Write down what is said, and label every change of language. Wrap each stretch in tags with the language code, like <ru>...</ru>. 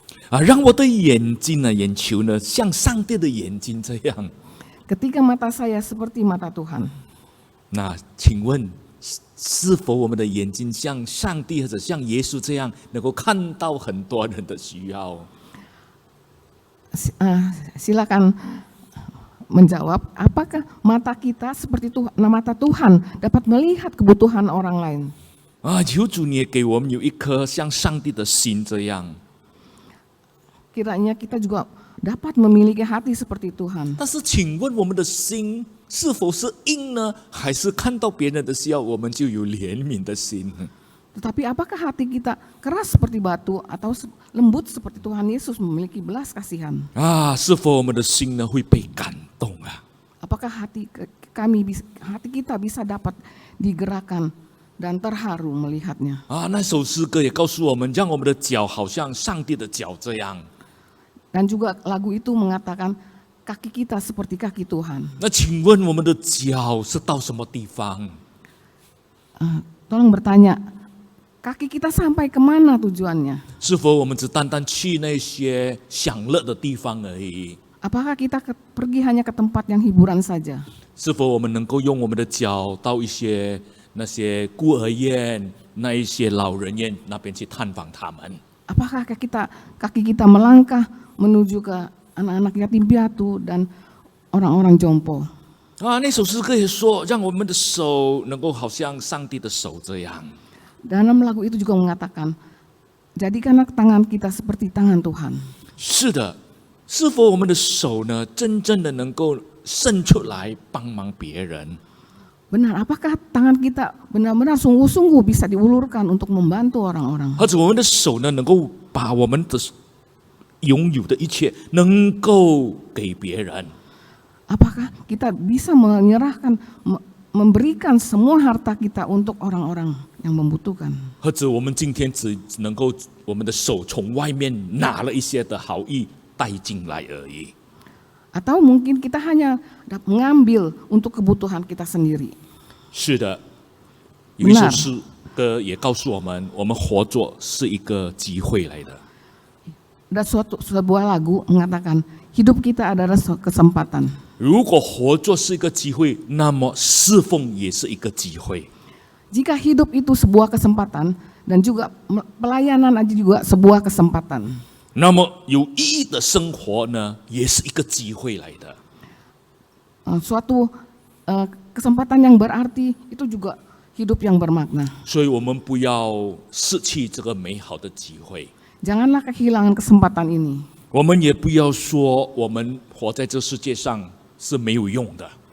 <zh>让我的眼睛眼球像上帝的眼睛这样。</zh> <id>Ketika mata saya seperti mata Tuhan.</id> <zh>那请问，是否我们的眼睛像上帝或者像耶稣这样，能够看到很多人的需要？</zh> <id>Silakan menjawab, apakah mata kita seperti mata Tuhan dapat melihat kebutuhan orang lain?</id> <zh>求主你也给我们有一颗像上帝的心这样。</zh> <id>Kiranya kita juga dapat memiliki hati seperti Tuhan.</id> <zh>但是，请问我们的心是否是硬呢？还是看到别人的需要，我们就有怜悯的心呢？</zh> <id>Tetapi apakah hati kita keras seperti batu atau lembut seperti Tuhan Yesus memiliki belas kasihan?</id> <zh>是否我们的心呢会被感动啊？</zh> <id>Apakah hati kita bisa dapat digerakkan dan terharu melihatnya?</id> <zh>那首诗歌也告诉我们，让我们的脚好像上帝的脚这样。</zh> <id>Dan juga lagu itu mengatakan kaki kita seperti kaki Tuhan.</id> <zh>那请问我们的脚是到什么地方？</zh> <id>Tolong bertanya, kaki kita sampai kemana tujuannya?</id> <zh>是否我们只单单去那些享乐的地方而已？</zh> <id>Apakah kita pergi hanya ke tempat yang hiburan saja?</id> <zh>是否我们能够用我们的脚到那些孤儿院、那一些老人院那边去探访他们？</zh> <id>Apakah kaki kita melangkah menuju ke anak-anak yatim piatu dan orang-orang jompo?</id> <zh>那首诗歌也说，让我们的手能够好像上帝的手这样。</zh> <id>Dalam lagu itu juga mengatakan, jadikanlah tangan kita seperti tangan Tuhan.</id> <zh>是的，是否我们的手呢，真正的能够伸出来帮忙别人？</zh> <id>Benar, apakah tangan kita benar-benar sungguh-sungguh bisa diulurkan untuk membantu orang-orang?</id> <zh>或者我们的手呢，能够把我们的拥有的一切能够给别人？</zh> <id>Apakah kita bisa menyerahkan, memberikan semua harta kita untuk orang-orang yang membutuhkan?</id> <zh>或者我们今天只能够我们的手从外面拿了一些的好意带进来而已？</zh> <id>Atau mungkin kita hanya mengambil untuk kebutuhan kita sendiri?</id> <zh>是的，有一首诗歌也告诉我们，我们活着是一个机会来的。</zh> <id>Dan sebuah lagu mengatakan hidup kita adalah kesempatan.</id> <zh>如果活着是一个机会，那么侍奉也是一个机会。</zh> <id>Jika hidup itu sebuah kesempatan dan juga pelayanan aja juga sebuah kesempatan.</id> <zh>那么有意义的生活呢，也是一个机会来的。</zh> <id>Suatu kesempatan yang berarti itu juga hidup yang bermakna.</id> <zh>所以我们不要失去这个美好的机会。</zh> <id>Janganlah kehilangan kesempatan ini.</id> <zh>我们也不要说我们活在这世界上是没有用的。</zh>